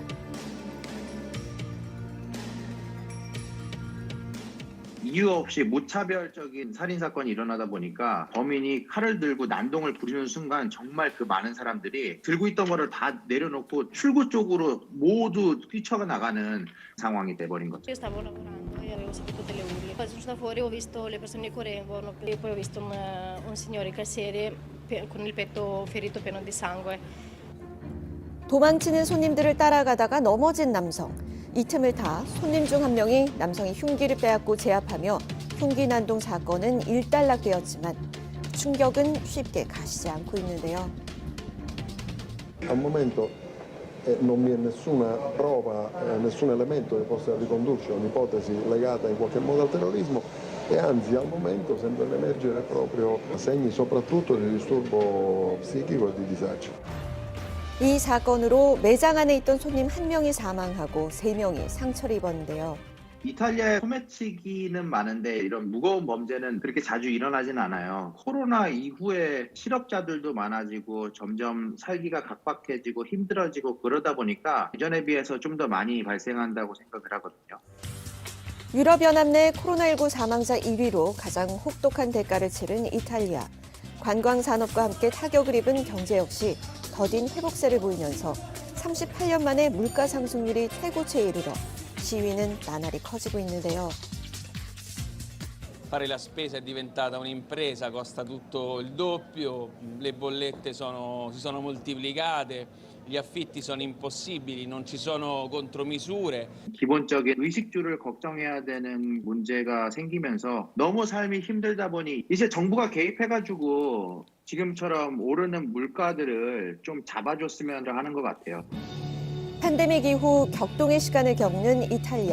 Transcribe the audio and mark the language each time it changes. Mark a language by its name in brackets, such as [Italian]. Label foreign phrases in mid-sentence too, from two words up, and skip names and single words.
[Korean] 이유 없이 무차별적인 살인사건이 일어나다 보니까 범인이 칼을 들고 난동을 부리는 순간 정말 그 많은 사람들이 들고 있던 거를 다 내려놓고 출구 쪽으로 모두 뛰쳐나가는 상황이 돼버린 거죠. [Italian] Avevo sentito delle urle. Poi sono stata fuori, ho visto le persone che correvano e poi ho visto un signore cassiere con il petto ferito pieno di sangue. [Korean] 도망치는 손님들을 따라가다가 넘어진 남성. 이 틈을 타 손님 중 한 명이 남성이 흉기를 빼앗고 제압하며 흉기 난동 사건은 일단락되었지만 충격은 쉽게 가시지 않고 있는데요. [Italian] Al momento non vi è nessuna prova, nessun elemento che possa ricondurci a un'ipotesi legata in qualche modo al terrorismo e anzi al momento sembrano emergere proprio segni soprattutto di disturbo psichico e di disagio. [Korean] 이 사건으로 매장 안에 있던 손님 1명이 사망하고 3명이 상처를 입었는데요. 이탈리아에 소매치기는 많은데 이런 무거운 범죄는 그렇게 자주 일어나진 않아요. 코로나 이후에 실업자들도 많아지고 점점 살기가 각박해지고 힘들어지고 그러다 보니까 예전에 비해서 좀 더 많이 발생한다고 생각을 하거든요. 유럽연합 내 코로나19 사망자 1위로 가장 혹독한 대가를 치른 이탈리아. 관광산업과 함께 타격을 입은 경제 역시 더딘 회복세를 보이면서 38년 만에 물가 상승률이 최고치에 이르러 시위는 나날이 커지고 있는데요. [Italian] Fare la spesa è diventata un'impresa, costa tutto il doppio, le bollette si sono moltiplicate, gli affitti sono impossibili, non ci sono contromisure. [Korean] 기본적인 의식주를 걱정해야 되는 문제가 생기면서 너무 삶이 힘들다 보니 이제 정부가 개입해가지고 지금처럼 오르는 물가들을 좀 잡아줬으면 하는 것 같아요. 팬데믹 이후 격동의 시간을 겪는 이탈리아.